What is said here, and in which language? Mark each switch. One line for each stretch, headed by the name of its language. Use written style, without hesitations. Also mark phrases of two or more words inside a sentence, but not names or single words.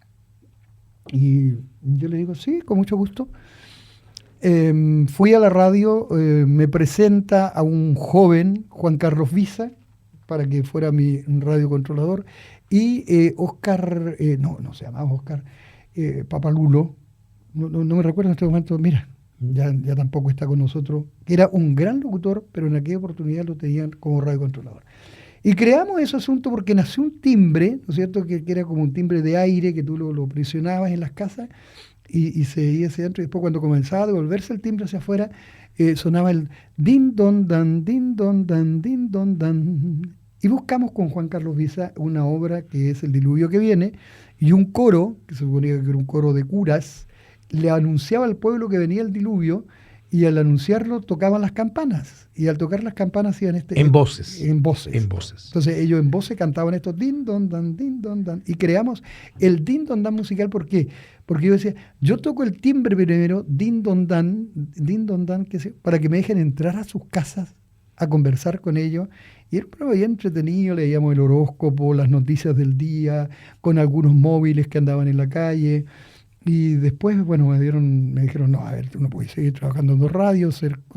Spanish: Y yo le digo, sí, con mucho gusto. Fui a la radio, me presenta a un joven, Juan Carlos Visa, para que fuera mi radiocontrolador, y Oscar, no se llamaba Oscar, Papalulo, no me recuerdo en este momento, mira, ya tampoco está con nosotros, que era un gran locutor, pero en aquella oportunidad lo tenían como radiocontrolador. Y creamos ese asunto porque nació un timbre, ¿no es cierto?, que era como un timbre de aire que tú lo presionabas en las casas y se veía hacia adentro. Y después cuando comenzaba a devolverse el timbre hacia afuera, sonaba el din don dan, din don dan, din don dan. Y buscamos con Juan Carlos Visa una obra que es El diluvio que viene, y un coro, que se suponía que era un coro de curas, le anunciaba al pueblo que venía el diluvio, y al anunciarlo tocaban las campanas, y al tocar las campanas hacían En voces. En voces. En voces. Entonces ellos en voces cantaban estos din don dan, y creamos el din don dan musical. ¿Por qué? Porque yo decía, yo toco el timbre primero, din don dan, para que me dejen entrar a sus casas a conversar con ellos. Y era un programa bien entretenido, leíamos el horóscopo, las noticias del día, con algunos móviles que andaban en la calle. Y después, bueno, me dijeron, no, a ver, tú no puedes seguir trabajando en dos radios, ser